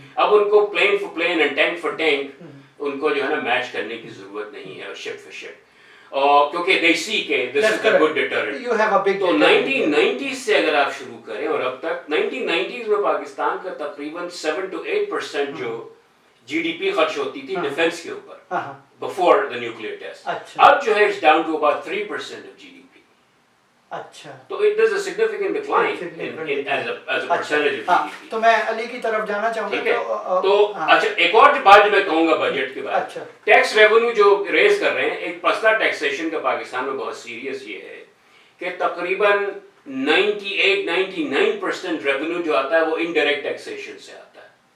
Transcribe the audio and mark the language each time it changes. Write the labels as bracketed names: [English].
[Urdu] اب ان کو plane four plane and tank four tank ان کو جو ہے نا میچ کرنے کی ضرورت نہیں ہے, اور شپ فور شپ, کیونکہ [English] they see [Urdu] کہ [English] this is a good deterrent. [Urdu] تو 1990s سے اگر آپ شروع کریں اور اب تک 1990s میں پاکستان کا تقریباً 7 to 8% جو جی ڈی پی خرچ ہوتی تھی ڈیفنس کے اوپر [English] before the nuclear test. [Urdu] اب جو ہے [English] it's down to about 3% of GDP. [Urdu] اچھا تو [English] there's a significant decline as a percentage of GDP. [Urdu] تو میں علی کی طرف جانا چاہوں گا. تو اچھا ایک اور بات جو میں کہوں گا بجٹ کے بعد, ٹیکس ریونیو جو ریز کر رہے ہیں, ایک مسئلہ ٹیکسیشن کا پاکستان میں بہت سیریس یہ ہے کہ تقریباً 98-99% ریونیو جو آتا ہے وہ انڈائریکٹ ٹیکسیشن سے آتا ہے.